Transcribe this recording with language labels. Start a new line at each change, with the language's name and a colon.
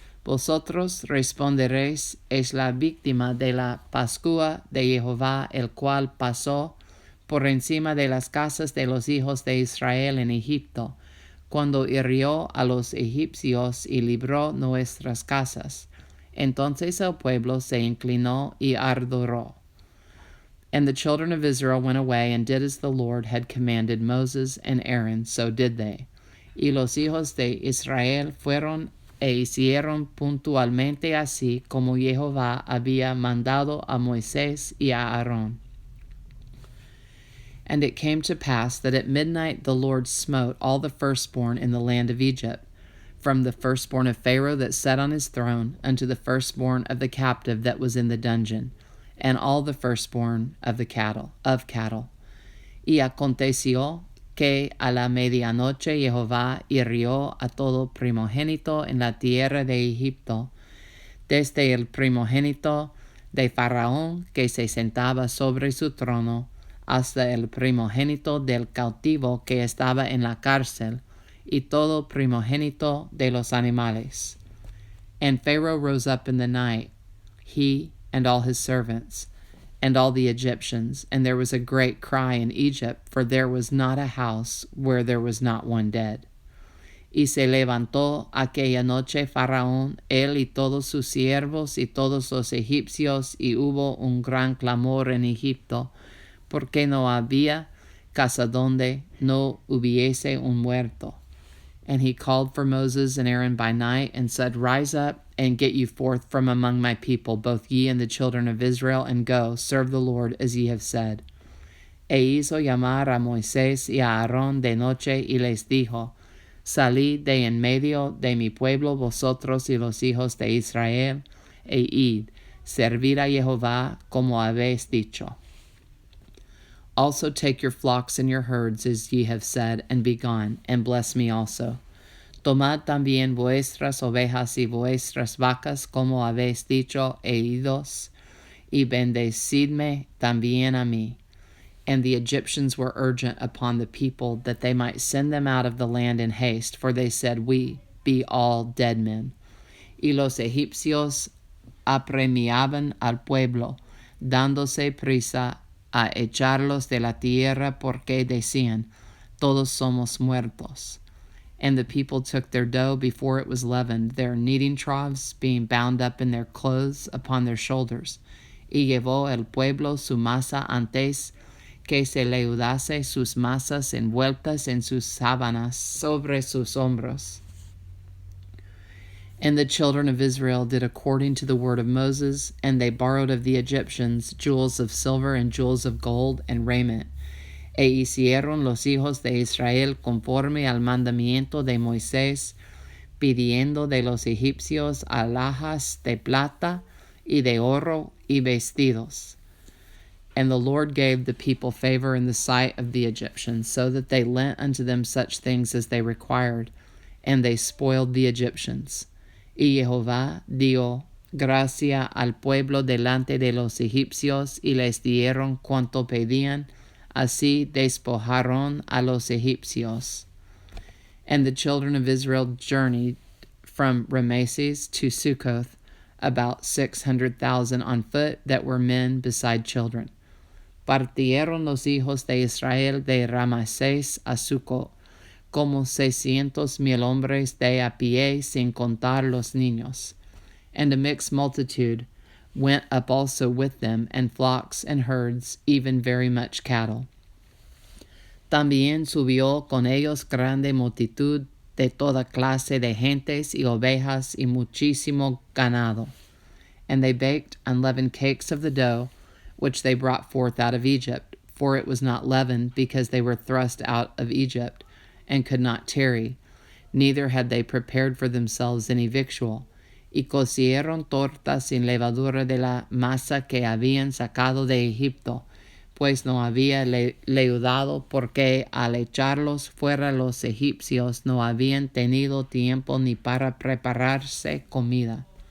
Spanish: Vosotros responderéis, es la víctima de la Pascua de Jehová, el cual pasó por encima de las casas de los hijos de Israel en Egipto, cuando hirió a los egipcios y libró nuestras casas. Entonces el pueblo se inclinó y adoró.
English: And the children of Israel went away and did as the Lord had commanded Moses and Aaron, so did they.
Spanish: Y los hijos de Israel fueron e hicieron puntualmente así como Jehová había mandado a Moisés y a Aarón.
English: And it came to pass that at midnight the Lord smote all the firstborn in the land of Egypt, from the firstborn of Pharaoh that sat on his throne unto the firstborn of the captive that was in the dungeon, and all the firstborn of the cattle.
Spanish: Y aconteció que a la medianoche Jehová hirió a todo primogénito en la tierra de Egipto, desde el primogénito de Faraón que se sentaba sobre su trono, hasta el primogénito del cautivo que estaba en la cárcel, y todo primogénito de los animales.
English: And Pharaoh rose up in the night, he and all his servants, and all the Egyptians, and there was a great cry in Egypt, for there was not a house where there was not one dead.
Spanish: Y se levantó aquella noche Faraón, él y todos sus siervos y todos los egipcios, y hubo un gran clamor en Egipto, porque no había casa donde no hubiese un muerto.
English: And he called for Moses and Aaron by night, and said, Rise up, and get you forth from among my people, both ye and the children of Israel, and go, serve the Lord as ye have said.
Spanish: E hizo llamar a Moisés y a Aarón de noche, y les dijo, Salid de en medio de mi pueblo vosotros y los hijos de Israel, e id, servid a Jehová como habéis dicho.
English: Also take your flocks and your herds, as ye have said, and be gone, and bless me also.
Spanish: Tomad también vuestras ovejas y vuestras vacas, como habéis dicho, e idos, y bendecidme también a mí.
English: And the Egyptians were urgent upon the people, that they might send them out of the land in haste, for they said, We be all dead men.
Spanish: Y los egipcios apremiaban al pueblo, dándose prisa a echarlos de la tierra, porque decían, Todos somos muertos.
English: And the people took their dough before it was leavened, their kneading troughs being bound up in their clothes upon their shoulders.
Spanish: Y llevó el pueblo su masa antes que se leudase sus masas envueltas en sus sábanas sobre sus hombros.
English: And the children of Israel did according to the word of Moses, and they borrowed of the Egyptians jewels of silver and jewels of gold and raiment.
Spanish: E hicieron los hijos de Israel conforme al mandamiento de Moisés, pidiendo de los egipcios alhajas de plata y de oro y vestidos.
English: And the Lord gave the people favor in the sight of the Egyptians, so that they lent unto them such things as they required, and they spoiled the Egyptians.
Spanish: Y Jehová dio gracia al pueblo delante de los egipcios, y les dieron cuanto pedían, así despojaron a los egipcios.
English: And the children of Israel journeyed from Rameses to Succoth, about 600,000 on foot, that were men beside children.
Spanish: Partieron los hijos de Israel de Rameses a Succoth, como 600,000 hombres de a pie, sin contar los niños.
English: And a mixed multitude went up also with them, and flocks and herds, even very much cattle.
Spanish: También subió con ellos grande multitud de toda clase de gentes y ovejas y muchísimo ganado.
English: And they baked unleavened cakes of the dough, which they brought forth out of Egypt, for it was not leavened, because they were thrust out of Egypt, and could not tarry, neither had they prepared for themselves any victual.
Spanish: Y cocieron tortas sin levadura de la masa que habían sacado de Egipto, pues no había leudado, porque al echarlos fuera los egipcios no habían tenido tiempo ni para prepararse comida.